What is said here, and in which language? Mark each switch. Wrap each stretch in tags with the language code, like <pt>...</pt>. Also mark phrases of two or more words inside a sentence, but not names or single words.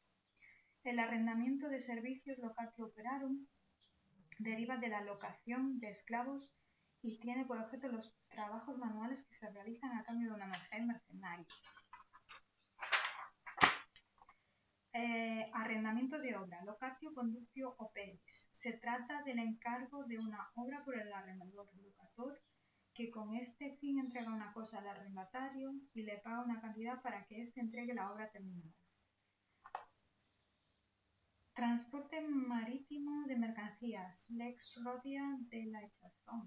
<es>El arrendamiento de servicios,</es> <la>locatio operarum,</la> <es>deriva de la locación de esclavos y tiene por objeto los trabajos manuales que se realizan a cambio de una merced mercenaria. Arrendamiento de obra,</es> <la>locatio conductio operis.</la> <es>Se trata del encargo de una obra por el arrendador locator, que con este fin entrega una cosa al arrendatario y le paga una cantidad para que éste entregue la obra terminada. Transporte marítimo de mercancías, lex rodia de la Echazón.</es>